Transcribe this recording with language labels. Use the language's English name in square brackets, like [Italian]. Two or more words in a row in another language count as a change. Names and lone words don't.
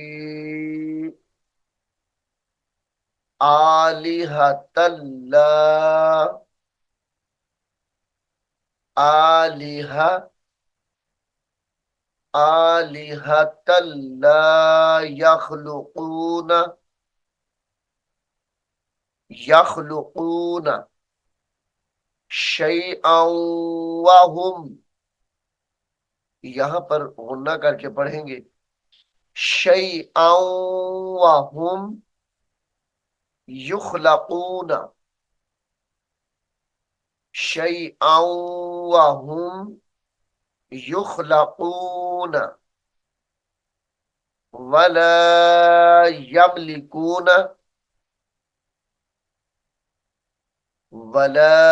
[Arabic] آلهة لا آلهة آلهة لا يخلقون يخلقون شيئا وهم, [Hindi] यहां पर गुन्ना करके पढ़ेंगे [Arabic] شيئا وهم يخلقون، شيئا وهم يخلقون ولا يملكون ولا